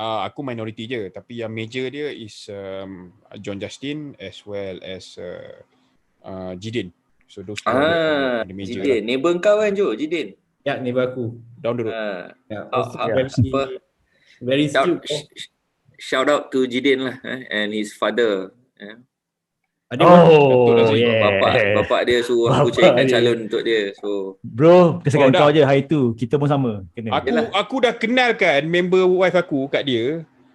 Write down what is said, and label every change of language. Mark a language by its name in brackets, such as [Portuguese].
[Malay] Aku minority je, tapi yang major dia [English] is John Justin as well as [Malay] Jidin. [English] So those two are the major. [Malay] Jidin, neighbor kau kan Jo, Jidin? Ya, neighbor aku. [English] Down the road. Very skilled. Shout out to Jidin lah and his father. [Malay] Bapak dia suruh aku carikan calon untuk dia. [English] So [Malay] bro, kesakan kau je hari tu. Kita pun sama. Aku dah kenalkan member wife aku kat dia.